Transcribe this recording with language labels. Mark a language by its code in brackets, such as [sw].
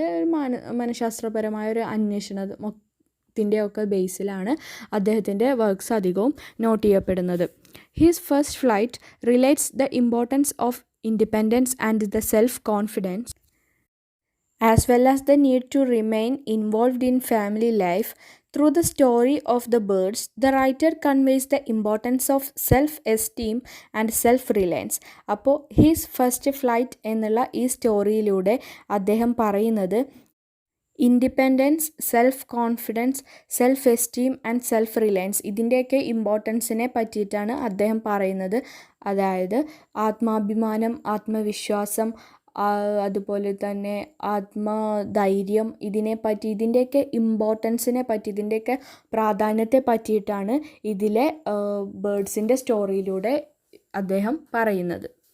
[ml] അത് മനഃശാസ്ത്രപരമായ ഒരു അന്വേഷണത്തിൻ്റെയൊക്കെ ബേസിലാണ് അദ്ദേഹത്തിൻ്റെ വർക്ക്സ് അധികവും നോട്ട് ചെയ്യപ്പെടുന്നത്. [en] His first flight relates the importance of independence and the self confidence as well as the need to remain involved in family life. Through the story of the birds, the writer conveys the importance of self-esteem and self-reliance. [ml] അപ്പോൾ his first flight എന്നുള്ള ഈ സ്റ്റോറിയിലൂടെ അദ്ദേഹം പറയുന്നത് independence, self confidence, self esteem and self Reliance ഇതിൻ്റെയൊക്കെ ഇമ്പോർട്ടൻസിനെ പറ്റിയിട്ടാണ് അദ്ദേഹം പറയുന്നത്. അതായത് ആത്മാഭിമാനം, ആത്മവിശ്വാസം, അതുപോലെ തന്നെ ആത്മധൈര്യം, ഇതിൻ്റെയൊക്കെ ഇമ്പോർട്ടൻസിനെ പറ്റി, ഇതിൻ്റെയൊക്കെ പ്രാധാന്യത്തെ പറ്റിയിട്ടാണ് ഇതിലെ ബേർഡ്സിൻ്റെ സ്റ്റോറിയിലൂടെ അദ്ദേഹം പറയുന്നത്.